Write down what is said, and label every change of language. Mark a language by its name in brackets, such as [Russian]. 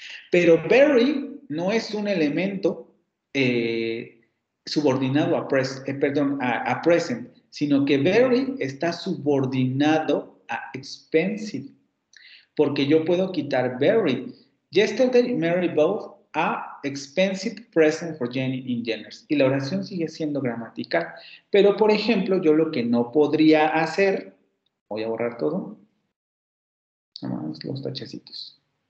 [Spanish] Pero very no es un elemento subordinado a present, sino que very está subordinado a expensive. Porque yo puedo quitar very. [English] Yesterday Mary bought a expensive present for Jenny in Jenners. [Spanish] Y la oración sigue siendo gramatical. Pero, por ejemplo, yo lo que no podría hacer, voy a borrar todo, nada más los tachecitos.